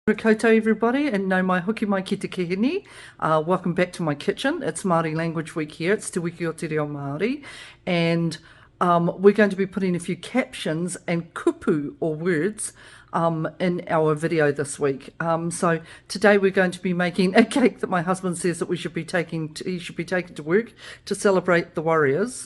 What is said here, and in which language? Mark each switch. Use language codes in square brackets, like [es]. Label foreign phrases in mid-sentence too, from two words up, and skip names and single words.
[mi] Koto [en] everybody, and [mi] no mai hoki mai ki te kihini. [en] Welcome back to my kitchen. It's Māori Language Week here. It's Te Wiki o Te Reo Māori, and we're going to be putting a few captions and kupu or words in our video this week. So today we're going to be making a cake that my husband says that he should be taking to work to celebrate the Warriors.